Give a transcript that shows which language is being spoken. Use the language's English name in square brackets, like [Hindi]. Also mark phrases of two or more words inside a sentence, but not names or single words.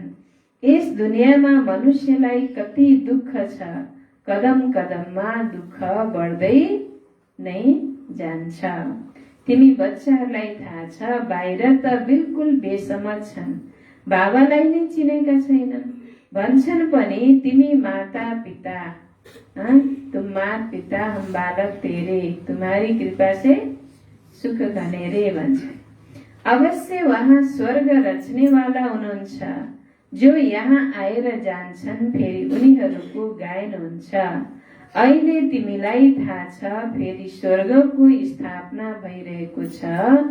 [Nepali] यस दुनियाँमा मनुष्यलाई कति दुःख छ। कदम कदममा दुःख बढ्दै नै जान्छ। तिमी बच्चाहरूलाई थाहा छ बाहिर त बिल्कुल बेसमझ छन्, बाबालाई नै चिनेका छैनन्। भन्छन् पनि तिमी माता पिता, [Hindi] तुम मात पिता हम बालक तेरे, तुम्हारी कृपा से सुख घने रे [Nepali] भन्छ। अवश्य वहाँ स्वर्ग रचनेवाला हुनुहुन्छ। जो यहाँ आएर जान्छन् फेरि उनीहरूको गायन हुन्छ। अहिले तिमीलाई थाहा छ फेरि स्वर्गको स्थापना भइरहेको छ।